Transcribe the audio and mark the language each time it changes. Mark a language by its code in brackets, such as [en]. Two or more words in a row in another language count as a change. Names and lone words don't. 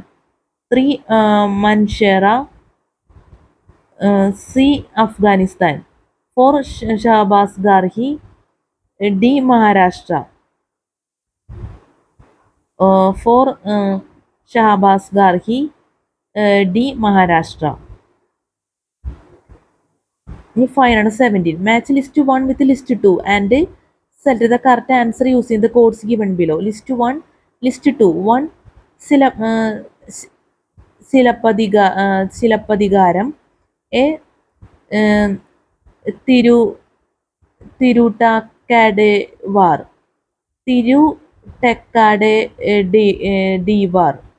[en] 3 Manshera, C Afghanistan. 4 Shahbaz Garhi, D Maharashtra. 4 Shahbaz Garhi, D Maharashtra. 517. Match list 1 with list 2 and select the correct answer using the codes given below. List 1, list 2. 1 Silapadigaram, A Tirutakadevar, Tirutakadevar.